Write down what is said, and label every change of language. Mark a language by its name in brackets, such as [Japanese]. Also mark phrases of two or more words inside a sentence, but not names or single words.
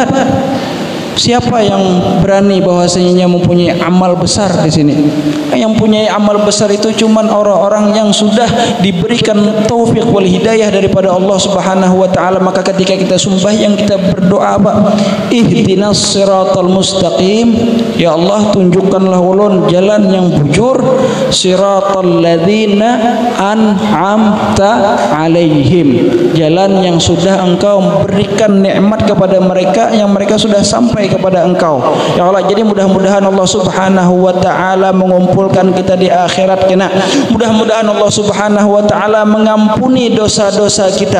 [Banjar] Siapa yang berani bahwasanya mempunyai amal besar di sini? Yang punya amal besar itu cuman orang-orang yang sudah diberikan [Arabic] توفيق والهداية [Banjar] daripada Allah [Arabic] سبحانه وتعالى. [Banjar] Maka ketika kita sembahyang kita berdoa apa? [Arabic] اهدنا الصراط المستقيم. [Banjar] Ya Allah, tunjukkanlah ulun jalan yang bujur, [Arabic] صراط الذين أنعمت عليهم. [Banjar] Jalan yang sudah Engkau berikan nikmat kepada mereka, yang mereka sudah sampai kepada Engkau. Ya Allah, jadi mudah-mudahan Allah [Arabic] سبحانه وتعالى [Banjar] mengumpulkan kita di akhirat kena. Mudah-mudahan Allah [Arabic] سبحانه وتعالى [Banjar] mengampuni dosa-dosa kita.